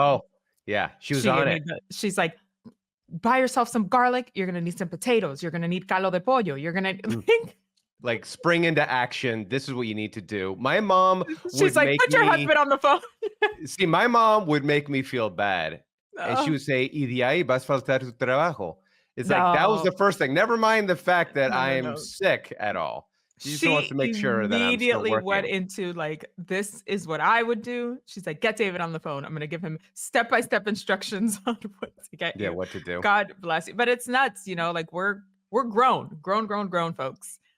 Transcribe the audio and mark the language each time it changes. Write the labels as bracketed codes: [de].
[en] Oh, yeah. She was on it. She's like, buy yourself some garlic. You're going to need some potatoes. You're going to need caldo de pollo. You're going to like spring into action. This is what you need to do. My mom She's like, put your husband on the phone. See, my mom would make me feel bad. And she would say, [es] y de ahí vas a faltar tu trabajo. [en] It's like, that was the first thing. Never mind the fact that I'm sick at all. She just wants to make sure that I'm immediately still working. went into like, this is what I would do. She's like, get David on the phone. I'm going to give him step-by-step instructions on what to get you. Yeah, what to do. God bless you. But it's nuts, you know, like we're grown folks.